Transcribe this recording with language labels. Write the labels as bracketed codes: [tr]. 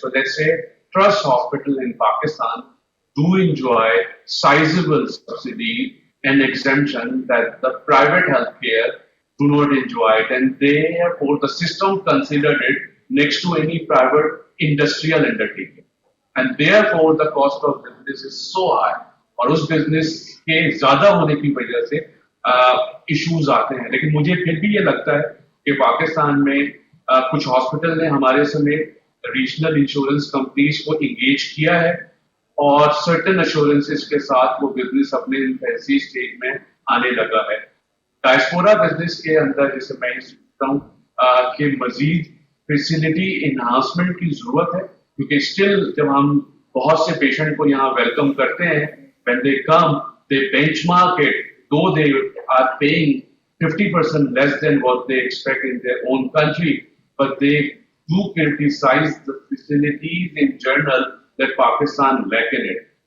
[en] So let's say trust hospital in Pakistan do enjoy sizable subsidy and exemption that the private healthcare do not enjoy it, and therefore the system considered it next to any private industrial undertaking, and therefore the cost of business is so high, [hi] और उस business के ज्यादा होने की वजह से issues आते हैं. लेकिन मुझे फिर भी ये लगता है कि पाकिस्तान में कुछ हॉस्पिटल ने हमारे समेत रीजनल इंश्योरेंस कंपनीज को इंगेज किया है और सर्टेन एश्योरेंसेस के साथ वो बिजनेस अपने इन्फेंसी स्टेज में आने लगा है. डायस्पोरा बिजनेस के अंदर जैसे मैं सोचता हूँ कि मजीद फैसिलिटी इन्हांसमेंट की जरूरत है, क्योंकि स्टिल जब हम बहुत से पेशेंट को यहाँ वेलकम करते हैं, [en] when they come they benchmark it, though they are paying 50% less than what they expect in their own country, but they do criticize the facilities in general that Pakistan lack in it.